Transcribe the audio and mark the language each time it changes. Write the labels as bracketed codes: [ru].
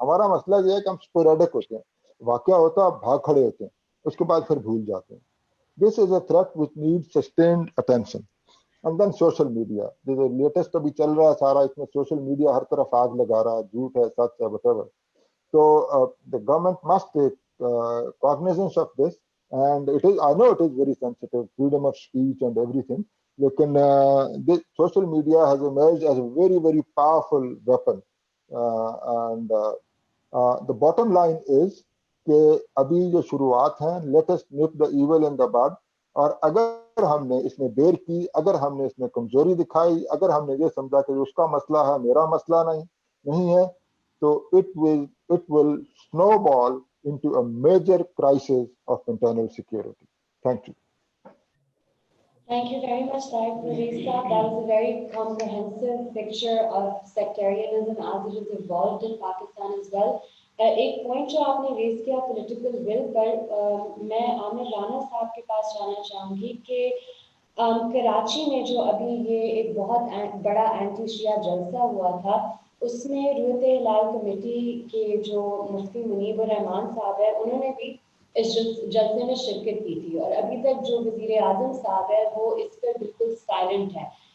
[hi] हमारा मसला ये है कि हम स्पोरेडिक होते हैं, वाकया होता है, भाग खड़े होते हैं, उसके बाद फिर भूल जाते हैं. [en] This is a threat which needs sustained attention. And then social media, [hi] जो लेटेस्ट अभी चल रहा है सारा, इसमें सोशल मीडिया हर तरफ आग लगा रहा है, झूठ है, सच है, [en] whatever. So the government must take cognizance of this, and I know it is very sensitive, freedom of speech and everything. लेकिन this social media has emerged as a very powerful weapon, and the bottom line is [hi] कि अभी जो शुरुआत है, [en] let us nip the evil in the bud. [hi] और अगर हमने इसमें देर की, अगर हमने इसमें कमजोरी दिखाई, अगर हमने ये समझा कि उसका मसला है, मेरा मसला नहीं है, तो [en] it will snowball into a major crisis of internal security. Thank you. Thank you very much, Tariq Parvez Saab. That was a very comprehensive picture of sectarianism as it has evolved in Pakistan as well. [hi] एक point जो आपने raise किया political will पर, मैं आमिर राना साहब के पास जाना चाहूँगी कि कराची में जो अभी ये एक बहुत बड़ा एंटी शिया जलसा हुआ था, उसमें रूयत हिलाल कमेटी के जो मुफ्ती मुनीबुर रहमान साहब है, उन्होंने भी इस जलसे में शिरकत की थी, और अभी तक जो वज़ीर आज़म साहब है वो इस पर बिल्कुल साइलेंट है.